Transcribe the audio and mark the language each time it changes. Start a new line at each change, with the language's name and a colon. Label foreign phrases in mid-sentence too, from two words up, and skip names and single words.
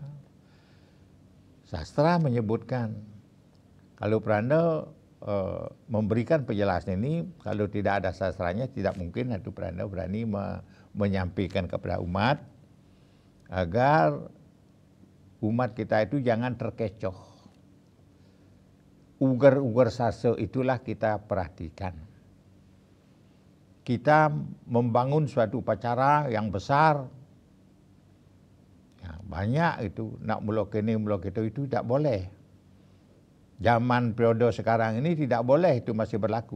Indonesian: Sastra menyebutkan, kalau Pranda memberikan penjelasan ini, kalau tidak ada sastranya tidak mungkin itu Pranda berani menyampaikan kepada umat, agar umat kita itu jangan terkecoh. Ugar-ugar sastra itulah kita perhatikan. Kita membangun suatu upacara yang besar, ya, banyak itu, nak mulok ini mulok itu tidak boleh. Zaman periode sekarang ini tidak boleh, itu masih berlaku.